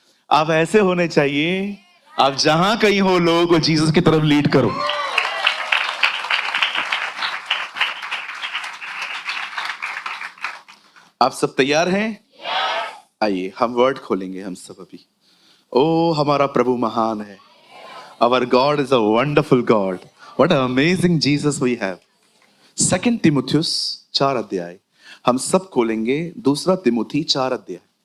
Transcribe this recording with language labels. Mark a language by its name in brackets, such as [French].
[Hindi] आप ऐसे होने चाहिए, आप जहां कहीं हो लोगों को जीसस की तरफ लीड करो। आप सब तैयार हैं? आइए हम वर्ड खोलेंगे हम सब अभी। ओ हमारा प्रभु महान है। [English] Our God is a wonderful God. What an amazing Jesus we have. [Hindi] 2 तिमुथियुस 4 अध्याय हम सब खोलेंगे। 2 तिमुथी 4 अध्याय।